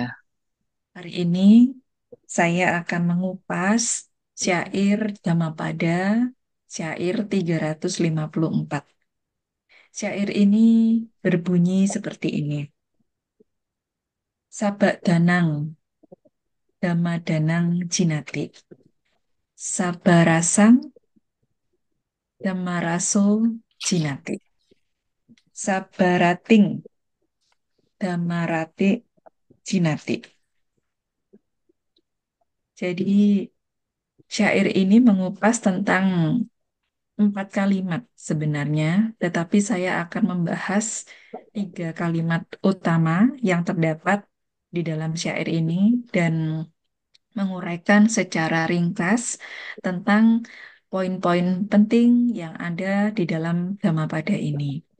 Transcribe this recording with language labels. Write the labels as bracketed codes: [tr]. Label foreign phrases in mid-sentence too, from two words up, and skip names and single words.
[id] Hari ini saya akan mengupas syair Dhammapada, syair 354. Syair ini berbunyi seperti ini. [pi] Sabak danang, dhamma danang jinati. Sabarasang, dhamma raso jinati. Sabarating, dhamma rati jinati. [id] Jadi syair ini mengupas tentang 4 kalimat sebenarnya, tetapi saya akan membahas 3 kalimat utama yang terdapat di dalam syair ini dan menguraikan secara ringkas tentang poin-poin penting yang ada di dalam Dhammapada ini.